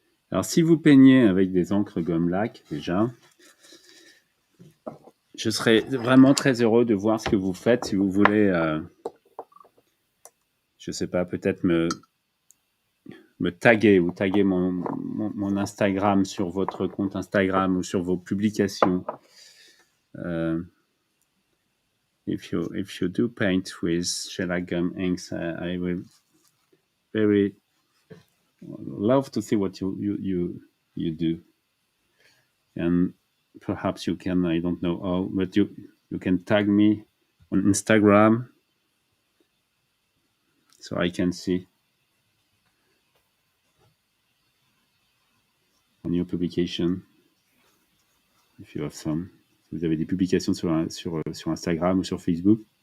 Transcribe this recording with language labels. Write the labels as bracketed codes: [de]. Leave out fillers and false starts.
[fr] Alors, si vous peignez avec des encres gomme-laque, déjà, je serais vraiment très heureux de voir ce que vous faites. Si vous voulez, je sais pas, peut-être me taguer ou taguer mon Instagram sur votre compte Instagram ou sur vos publications. [en] If you do paint with shellac gum inks, I will very love to see what you do. And perhaps you can, I don't know how, but you can tag me on Instagram so I can see on your publication if you have some. [fr] Si vous avez des publications sur Instagram ou sur Facebook.